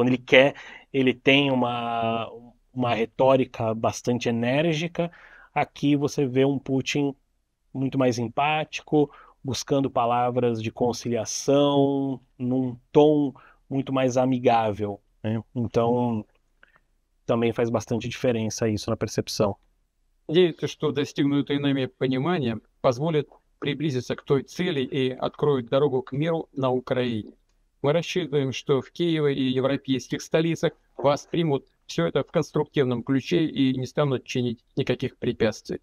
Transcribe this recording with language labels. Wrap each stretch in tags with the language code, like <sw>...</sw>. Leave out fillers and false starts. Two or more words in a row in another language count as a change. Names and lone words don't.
<pt>Quando ele quer, ele tem uma retórica bastante enérgica. Aqui você vê um Putin muito mais empático, buscando palavras de conciliação, num tom muito mais amigável, né? Então, também faz bastante diferença isso na percepção.</pt> <ru>Надеюсь, что достигнутое нами понимание позволит приблизиться к той цели и откроет дорогу к миру на Украине. Мы рассчитываем, что в Киеве и европейских столицах воспримут все это в конструктивном ключе и не станут чинить никаких препятствий.</ru>